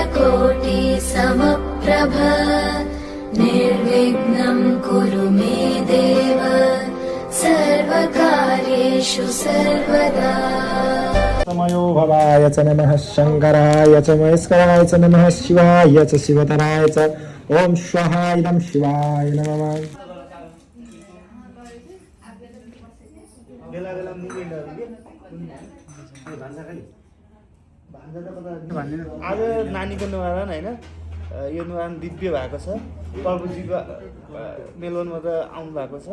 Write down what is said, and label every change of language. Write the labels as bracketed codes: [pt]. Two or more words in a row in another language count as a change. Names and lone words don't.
[sa] कोटि समप्रभ निर्विघ्नं कुरु मे देव सर्वकार्येषु सर्वदा। तमयो भवाय च नमः शङ्कराय च महेश्वराय च नमः शिवाय च शिवतराय च ॐ स्वाहा इदं शिवाय नमः। [ne] आज नानीको निवारण होइन, यो निवारण दिव्य भएको छ। प्रभुजीको मेलनमा त आउनु भएको छ।